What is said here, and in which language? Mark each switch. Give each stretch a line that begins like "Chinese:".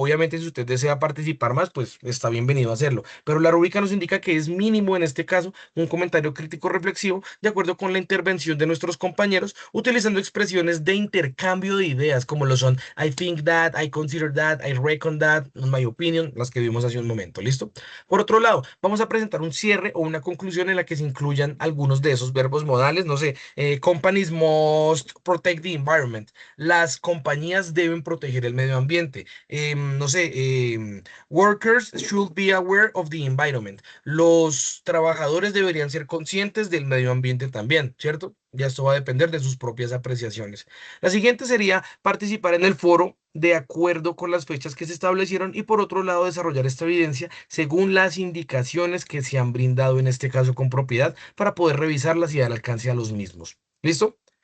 Spanish: Obviamente, si usted desea participar más, pues está bienvenido a hacerlo. Pero la rúbrica nos indica que es mínimo en este caso un comentario crítico reflexivo de acuerdo con la intervención de nuestros compañeros, utilizando expresiones de intercambio de ideas, como lo son
English: I think that, I consider that, I reckon that, in my opinion,
Spanish: las que vimos hace un momento. ¿Listo? Por otro lado, vamos a presentar un cierre o una conclusión en la que se incluyan algunos de esos verbos modales, no sé,
English: companies must protect the environment.
Spanish: Las compañías deben proteger el medio ambiente. No sé,
English: workers should be aware of the environment.
Spanish: Los trabajadores deberían ser conscientes del medio ambiente también, ¿cierto? Ya esto va a depender de sus propias apreciaciones. La siguiente sería participar en el foro de acuerdo con las fechas que se establecieron y por otro lado desarrollar esta evidencia según las indicaciones que se han brindado en este caso con propiedad para poder revisarlas y dar alcance a los mismos. ¿Listo?